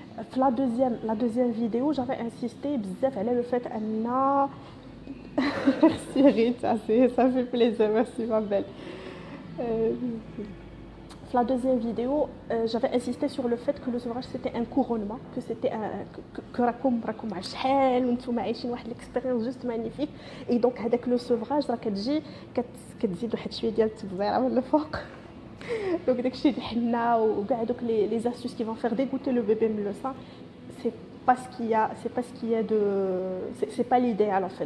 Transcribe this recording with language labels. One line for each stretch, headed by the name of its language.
French: في la deuxième vidéo j'avais insisté
Arabic: بزاف على
French: le fait ان merci Rita, ça fait plaisir, merci ma belle. La deuxième vidéo, j'avais insisté sur le fait que le sevrage c'était un couronnement, que c'était que
Arabic: راكم على شحال وانتم عايشين واحد
French: l'expérience juste magnifique.
Arabic: Et donc هذاك le sevrage راه كتزيد واحد شويه ديال التبزيره من الفوق.
French: Donc
Arabic: داكشي الحنه وكاع دوك
French: les astuces qui vont faire dégoûter le bébé من le sein, pas ce qu'il y a, c'est pas ce qu'il y a de, c'est pas l'idéal en fait.